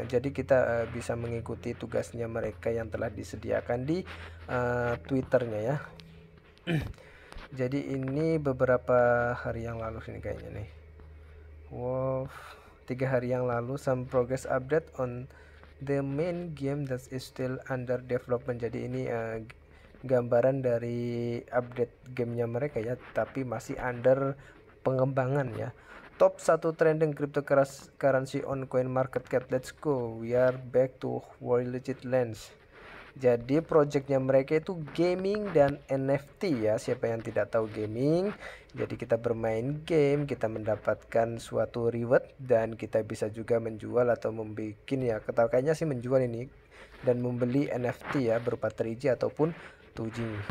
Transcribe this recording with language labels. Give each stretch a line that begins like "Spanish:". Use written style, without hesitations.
Indonesian: Jadi kita bisa mengikuti tugasnya mereka yang telah disediakan di Twitternya ya. Jadi ini beberapa hari yang lalu sini kayaknya nih. Wow, 3 hari yang lalu,
English: some progress update on the main game that is still under development.
Indonesian: Jadi ini gambaran dari update gamenya mereka ya, tapi masih under pengembangan ya.
English: Top 1 trending cryptocurrency on CoinMarketCap. Let's go, we are back to World Legit Lens.
Indonesian: Jadi projectnya mereka itu gaming dan NFT ya. Siapa yang tidak tahu gaming, jadi kita bermain game, kita mendapatkan suatu reward, dan kita bisa juga menjual atau membuat ya, kayaknya sih menjual ini dan membeli NFT ya, berupa 3G ataupun 2G.